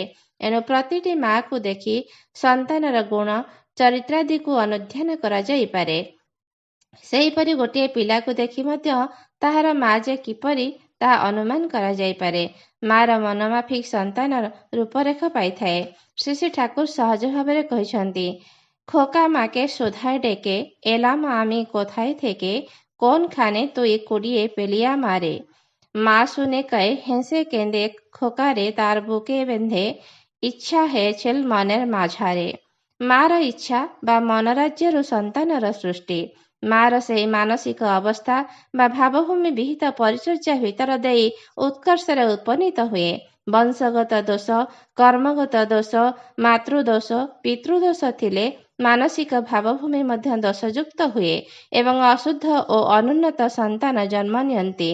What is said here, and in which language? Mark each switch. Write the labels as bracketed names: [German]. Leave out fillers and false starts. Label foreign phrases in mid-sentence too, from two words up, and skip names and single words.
[Odia] ଏଣୁ ପ୍ରତିଟି ମାଆକୁ ଦେଖି ସନ୍ତାନର ଗୁଣ ଚରିତ୍ରାଦିକୁ ଅନୁଧ୍ୟାନ କରାଯାଇପାରେ। ସେହିପରି ଗୋଟିଏ ପିଲାକୁ ଦେଖି ମଧ୍ୟ ତାହାର ମା ଯେ କିପରି ତାହା ଅନୁମାନ କରାଯାଇପାରେ। ମାଆର ମନମାଫିକ ସନ୍ତାନ ରୂପରେଖ ପାଇଥାଏ। ଶ୍ରୀ ଶ୍ରୀ ଠାକୁର ସହଜ ଭାବରେ କହିଛନ୍ତି, [Bangla] খোকা মাকে শোধায় ডেকে এলাম আমি কোথায় থেকে, কোনখানে তুই কুড়িয়ে পেলিয়া মারে। মা শুনে কয় হেসে কেঁদে খোকারে তার বুকে বেঁধে, ইচ্ছা হয়েছিল মনের মাঝারে। [Odia] ମାର ଇଚ୍ଛା ବା ମନରାଜ୍ୟରୁ ସନ୍ତାନର ସୃଷ୍ଟି। ମାର ସେହି ମାନସିକ ଅବସ୍ଥା ବା ଭାବଭୂମି ବିହିତ ପରିଚର୍ଯା ଭିତର ଦେଇ ଉତ୍କର୍ଷରେ ଉପନୀତ ହୁଏ। ବଂଶଗତ ଦୋଷ, କର୍ମଗତ ଦୋଷ, ମାତୃଦୋଷ, ପିତୃଦୋଷ ଥିଲେ ମାନସିକ ଭାବଭୂମି ମଧ୍ୟ ଦୋଷଯୁକ୍ତ ହୁଏ ଏବଂ ଅଶୁଦ୍ଧ ଓ ଅନୁନ୍ନତ ସନ୍ତାନ ଜନ୍ମ ନିଅନ୍ତି।